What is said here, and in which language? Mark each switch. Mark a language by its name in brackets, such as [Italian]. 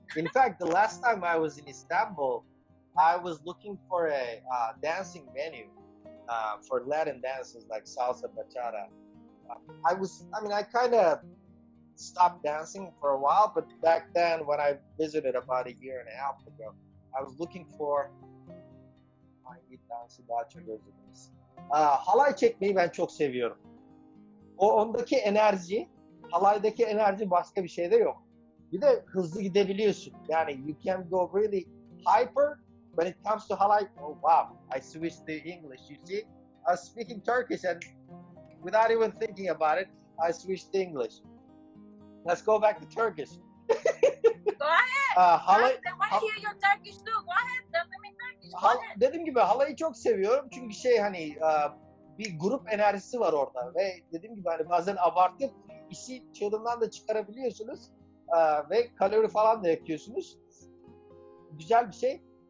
[English] In fact, the last time I was in Istanbul, I was looking for a dancing venue for Latin dances like salsa, bachata. I kind of stopped dancing for a while, but back then when I visited about a year and a half ago, I was looking for [Turkish] hangi dansı daha çok özlediniz. Halay çekmeyi ben çok seviyorum. Ondaki enerji, halaydaki enerji başka bir şeyde yok. Bir de hızlı gidebiliyorsun. Yani [English] you can go really hyper when it comes to halay. Oh wow, I switched to English. You see, I was speaking Turkish and without even thinking about it, I switched to English. Let's go back to Turkish. Go ahead. [Turkish] Halay, [English] I want to hear your Turkish too. Go ahead. Tell them in Turkish. Go ahead. [Turkish] Dediğim gibi halayı çok seviyorum çünkü hani bir grup enerjisi var orada ve dediğim gibi hani bazen abartıp işi çığırından da çıkarabiliyorsunuz ve kalori falan da yakıyorsunuz. Güzel bir şey.